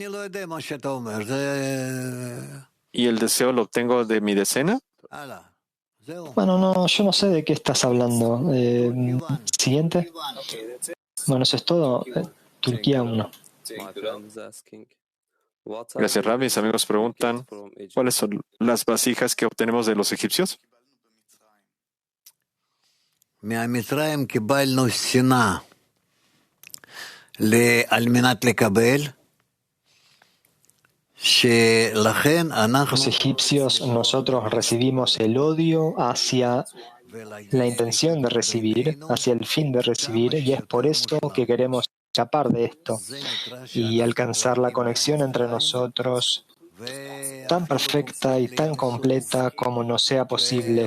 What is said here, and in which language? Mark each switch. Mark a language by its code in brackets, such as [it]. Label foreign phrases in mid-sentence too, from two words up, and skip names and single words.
[es] ¿Y el deseo lo obtengo de mi decena? Bueno, no, yo no sé de qué estás hablando. Siguiente. Bueno, eso es todo. Turquía 1. Gracias, Rab. Mis amigos preguntan, ¿cuáles son las vasijas que obtenemos de los egipcios? [he] מהמצרים קיבלנו שנאה על מנת לקבל, שלכן אנחנו... [es] Los egipcios, nosotros recibimos el odio hacia la intención de recibir, hacia el fin de recibir, y es por eso que queremos escapar de esto y alcanzar la conexión entre nosotros tan perfecta y tan completa como nos sea posible.